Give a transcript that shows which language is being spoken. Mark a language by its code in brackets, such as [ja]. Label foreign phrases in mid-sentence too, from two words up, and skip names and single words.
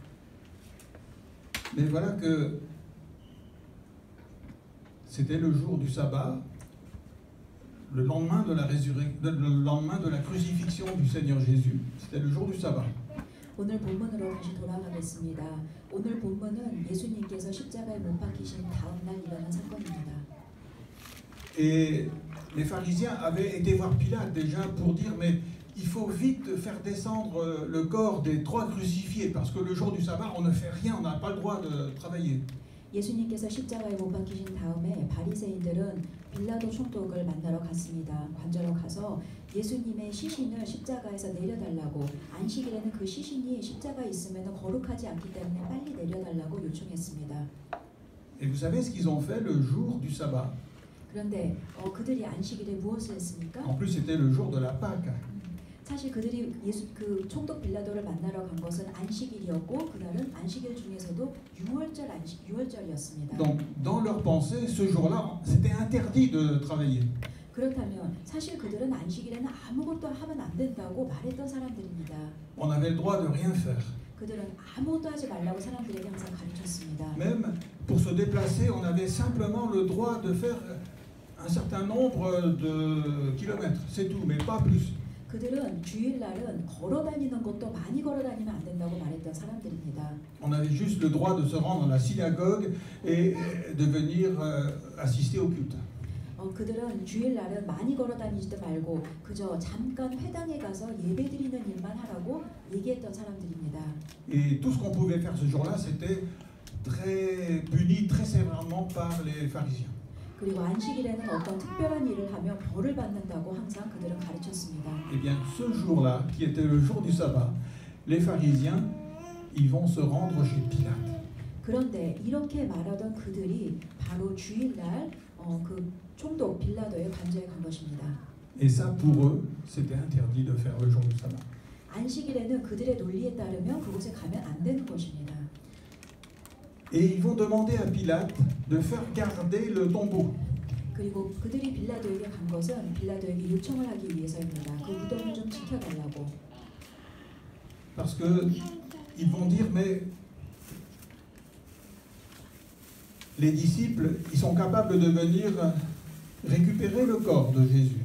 [fr] Mais voilà que c'était le jour du sabbat, le lendemain de la crucifixion du Seigneur Jésus. C'était le jour du sabbat. [ko] 오늘 본문으로 다시 돌아가겠습니다. 오늘 본문은 예수님께서 십자가에 못 박히신 다음 날 일어난 사건입니다. [fr] Et les pharisiens avaient été voir Pilate déjà pour dire mais il faut vite faire descendre le corps des 3 crucifiés parce que le jour du sabbat on ne fait rien, on n'a pas le droit de travailler. [ko] 예수님께서 십자가에 못 박히신 다음에 바리새인들은 빌라도 총독을 만나러 갔습니다. 관저로 가서 예수님의 시신을 십자가에서 내려달라고, 안식일에는 그 시신이 십자가에 있으면 거룩하지 않기 때문에 빨리 내려달라고 요청했습니다. [fr] Et vous savez ce qu'ils ont fait le jour du sabbat? [ko] 그런데 그들이 안식일에 무엇을 했습니까? [fr] En plus c'était le jour de la Pâque. [ko] 사실 그들이 그 총독 빌라도를 만나러 간 것은 안식일이었고 그날은 안식일 중에서도 유월절이었습니다. [fr] Donc dans leur pensée ce jour-là c'était interdit de travailler. [ko] 그렇다면 사실 그들은 안식일에는 아무것도 하면 안 된다고 말했던 사람들입니다. [fr] On avait le droit de rien faire. [ko] 그들은 아무것도 하지 말라고 사람들에게 항상 가르쳤습니다. [fr] Même pour se déplacer, on avait simplement le droit de faire un certain nombre de kilomètres, c'est tout, mais pas plus. [ko] 그들은 주일날은 걸어 다니는 것도 많이 걸어 다니면 안 된다고 말했던 사람들입니다. [fr] On avait juste le droit de se rendre à la synagogue et de venir assister au culte. [ko] 그들은 주일날은 많이 걸어 다니지도 말고 그저 잠깐 회당에 가서 예배드리는 일만 하라고 얘기했던 사람들입니다. [fr] Et tout ce qu'on pouvait faire ce jour-là, c'était très puni très sévèrement par les pharisiens. [ko] 그리고 안식일에는 어떤 특별한 일을 하면 벌을 받는다고 항상 그들은 가르쳤습니다. [fr] Eh bien, ce jour-là, qui était le jour du sabbat, les pharisiens, ils vont se rendre chez Pilate. [ko] 그런데 이렇게 말하던 그들이 바로 주일날 그 총독 빌라도의 관저에 간 것입니다. [fr] Et ça, pour eux, c'était interdit de faire le jour du sabbat. [ko] 안식일에는 그들의 논리에 따르면 그곳에 가면 안 되는 것입니다. Et ils vont demander à Pilate de faire garder le tombeau. 그리고 그들이 빌라도에게 간 것은 빌라도에게 요청을 하기 위해서입니다. 그 무덤을 좀 지켜달라고. [fr] Parce que ils vont dire mais les disciples, ils sont capables de venir récupérer le corps de Jésus.